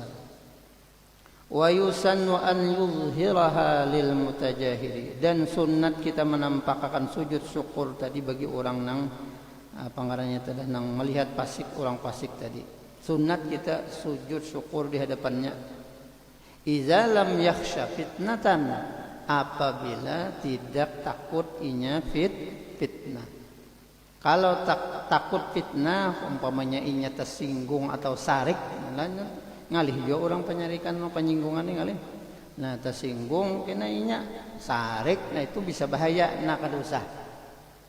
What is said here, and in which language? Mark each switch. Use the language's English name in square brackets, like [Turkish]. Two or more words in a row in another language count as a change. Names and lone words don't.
[Arabic] Wa yusannu an yuzhiraha lil mutajahiri, [Banjar] dan sunat kita menampakkan sujud syukur tadi bagi orang nang pangarannya tadi nang melihat fasik, orang fasik tadi. Sunat kita sujud syukur di hadapannya. [Arabic] Iza lam yakhsha fitnatan, [Banjar] apabila tidak takut inya fitnah. Kalau takut fitnah, umpamanya inya tersinggung atau sarik, ngalih juga orang penyarikan penyinggungan ini ngalih. Nah, tersinggung kena inya sarik, nah itu bisa bahaya, nak kada usah.